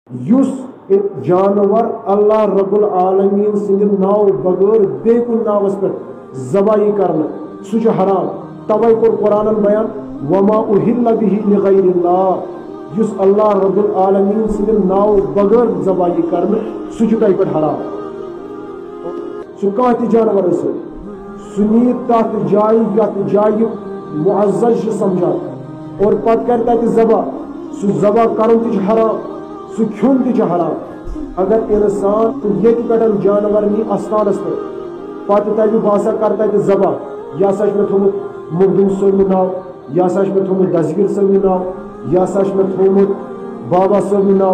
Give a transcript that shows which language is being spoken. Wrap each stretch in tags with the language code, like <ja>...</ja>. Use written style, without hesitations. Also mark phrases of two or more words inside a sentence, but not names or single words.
<ks>یس جانور</ks> <ar>اللہ رب العالمین</ar> <ks>سند ناو بغیر بے کن ناوس پہ ذبح کرنا سہ حرام توے کور قرآن بیان</ks> <ar>وما اہل به لغیر اللہ</ar> <ks>یس</ks> <ar>اللہ رب العالمین</ar> <ks>سند ناو بغیر ذبح کرنا سہ تہ پہ حرام سہ کانٛہہ تہِ جانور ٲسِتھ سہ نیہِ تتھ جایہِ یتھ جایہِ معزز سمجھان اور پتہٕ کرِ تتہِ ذبح سہ ذبح کرُن تہِ چھُ حرام سہ کھیون تہِ چھُ حرام اگر انسان ییٚتہِ پٮ۪ٹھ جانور نی استانس پہ پتہٕ دپہِ بہٕ ہسا کر تتہِ ذبح یہِ ہسا چھُ مےٚ تھوٚمُت مخدوم صٲبنہِ ناو یہِ ہسا چھُ مےٚ تھوٚمُت دستگیر صٲبنہِ ناو یہِ ہسا چھُ مےٚ تھوٚمُت بابا صٲبنہِ ناو</ks>